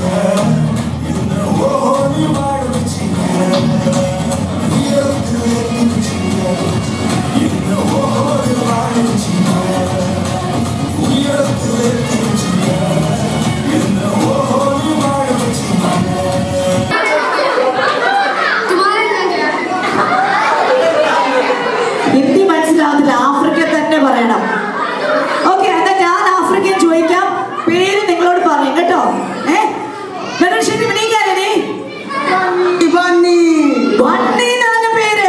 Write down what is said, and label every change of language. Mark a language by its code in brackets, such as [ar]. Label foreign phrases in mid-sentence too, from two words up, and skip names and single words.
[ta] என்ன ஓடி வாழ வச்சீங்க. உயரத்தில் வச்சீங்க. என்ன ஓடி வாழ வச்சீங்க. உயரத்தில் வச்சீங்க. என்ன ஓடி வாழ வச்சீங்க. [ml] ഹിന്ദി മനസ്സിലാവത്തില്ല, ആഫ്രിക്ക തന്നെ പറയണം. ഓക്കെ, എന്നാ ഞാൻ ആഫ്രിക്കൻ ചോദിക്കാം. പേര് നിങ്ങളോട് പറയും കേട്ടോ. ബണ്ണി എന്നാണ് പേര്.